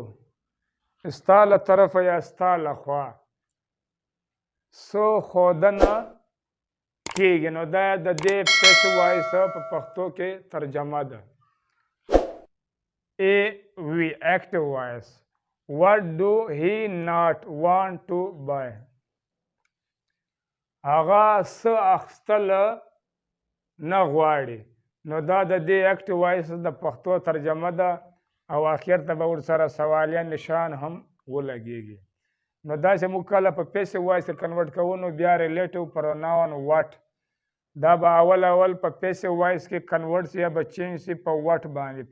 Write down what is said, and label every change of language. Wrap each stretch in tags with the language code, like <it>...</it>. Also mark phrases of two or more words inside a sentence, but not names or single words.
<ps>ستا له طرفه یا ستا له خوا څه ښودنه کېږي. نو دا د دې</ps> <en>passive voice</en> <ps>په پښتو کې ترجمه ده.</ps> <en>i.e. active voice. What do he not want to buy؟</en> <ps>هغه څه اخیستل نه غواړي. نو دا د دې</ps> <en>active voice</en> <ps>د پښتو ترجمه ده او اخر ته به ورسره سوالیه نشان هم ولګیږي. نو داسې موږ کله په</ps> <en>passive voice</en> <ps>کې کنورټ کوو نو بیا</ps> <en>relative pronoun what</en> <ps>دا به اول په</ps> <en>passive voice</en> <ps>کې کنورټ شي یا به چینج شي په وټ باندې.</ps>